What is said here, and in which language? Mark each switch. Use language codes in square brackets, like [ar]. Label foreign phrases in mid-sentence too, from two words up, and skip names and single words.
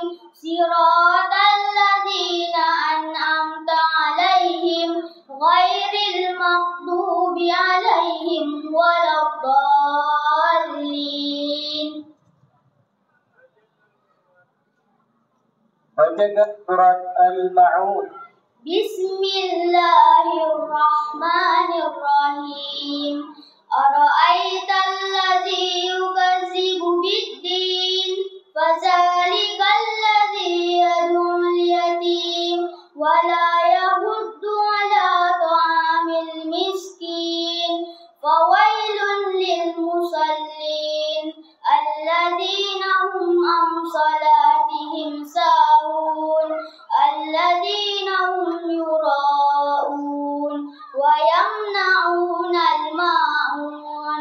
[ar] صراط الذين أنعمت عليهم غير المغضوب عليهم ولا الضالين. [id] Bacakan surat Al-Ma'un. [ar] بسم الله الرحمن الرحيم. أرأيت الذي يكذب بالدين، فذلك الذي يدع اليتيم ولا يحض على طعام المسكين. فويل للمصلين الذين هم عن صلاتهم ساهون الذين هم يراءون ويمنعون الماعون.